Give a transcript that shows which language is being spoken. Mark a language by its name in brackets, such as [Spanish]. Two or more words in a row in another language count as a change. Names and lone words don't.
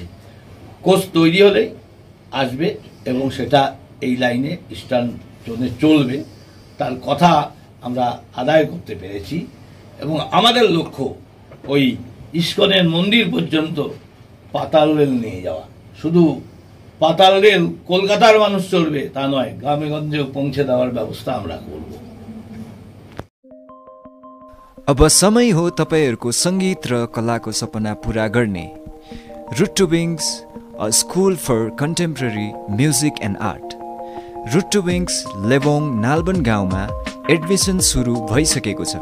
[Bangla] কোচ তৈরি হলেই আসবে এবং সেটা এই লাইনে ইস্টার্ন জোনে চলবে, তার কথা আমরা আদায় করতে পেরেছি। এবং আমাদের লক্ষ্য ওই ইস্কনের মন্দির পর্যন্ত পাতাল রেল নিয়ে যাওয়া। শুধু পাতাল রেল কলকাতার মানুষ চলবে তা নয়, গ্রামে গঞ্জেও পৌঁছে দেবার ব্যবস্থা আমরা করব। [Nepali] अब समय हो तपाईहरुको संगीत र कलाको सपना पूरा गर्ने। [English] Root to Wings, a school for contemporary music and art. [Nepali] रुट टु विंग्स लेबोङ नालबन गाउँमा एडमिसन सुरु भइसकेको छ।